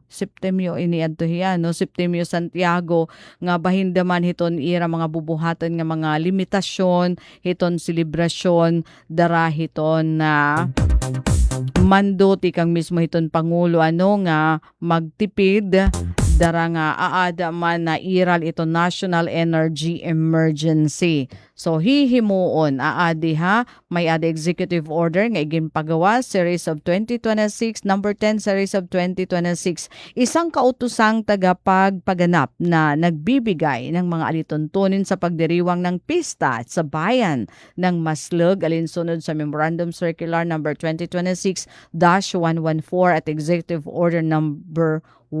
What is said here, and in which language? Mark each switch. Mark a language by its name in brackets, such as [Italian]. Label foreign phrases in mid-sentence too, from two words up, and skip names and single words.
[Waray] Septemio iniadto hiya, Septemio Santiago nga bahindaman hiton ira mga bubuhatan nga mga limitasyon, hiton selebrasyon, dara hiton na mando ti kang mismo hiton pangulo nga magtipid dara nga aada man na iral ito National Energy Emergency. So hihimuon aadi may ada [English] executive order [Waray] nga iginpagawa [English] series of 2026 number 10 series of 2026 [Filipino] isang kautusang tagapagpaganap na nagbibigay ng mga alituntunin sa pagdiriwang ng pista sa bayan ng Maslog alinsunod sa Memorandum Circular number 2026-114 at executive order number 110.